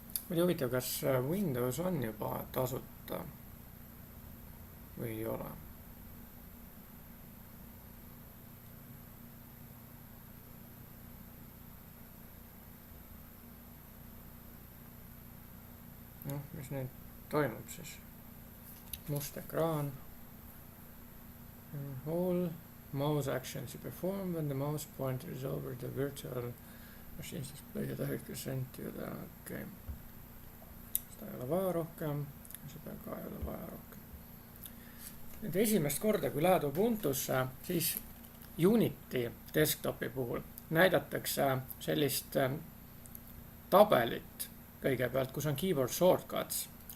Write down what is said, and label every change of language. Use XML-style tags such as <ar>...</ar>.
<et>Oli huvitav, kas Windows on juba tasuta või ei ole? Noh, mis nüüd toimub siis? Must ekraan.</et> <en>All mouse actions you perform when the mouse pointer is over the virtual machine's display directly sent to the game.</en> <et>Seda ei ole vaja rohkem, seda ka ei ole vaja rohkem. Nüüd esimest korda, kui lähed Ubuntusse, siis Unity desktopi puhul näidatakse sellist tabelit kõigepealt, kus on</et> <en>keyboard shortcuts.</en>